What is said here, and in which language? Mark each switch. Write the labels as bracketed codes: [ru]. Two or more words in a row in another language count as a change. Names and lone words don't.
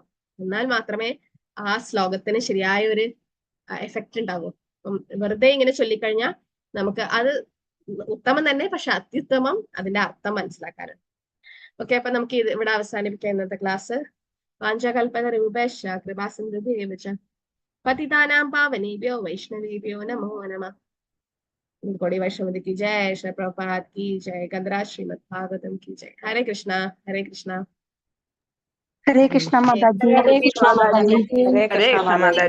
[ml] എന്നാൽ മാത്രമേ ആ ശ്ലോകത്തിന് ശരിയായ ഒരു എഫക്റ്റ് ഉണ്ടാവൂ. വെറുതെ ഇങ്ങനെ ചൊല്ലിക്കഴിഞ്ഞാൽ നമുക്ക് അത് ഉത്തമം തന്നെ, പക്ഷെ അത്യുത്തമം അതിന്റെ അർത്ഥം മനസ്സിലാക്കാനാണ്. ഓക്കെ, അപ്പൊ നമുക്ക് ഇവിടെ അവസാനിപ്പിക്കാം ഇന്നത്തെ ക്ലാസ്. [sa] വാഞ്ചകൽപന രൂപേശ കൃപാസിന്ധുദേവച പതിതാനാം പാവനേഭ്യോ വൈഷ്ണവേഭ്യോ നമോ നമഃ. [hi] कोड़ी वैष्णवी की जय, श्री प्रभुपाद की जय, गंधराज श्रीमद् भागवतम की जय. हरे कृष्णा हरे कृष्णा हरे कृष्णा माता जी. हरे कृष्णा माता जी.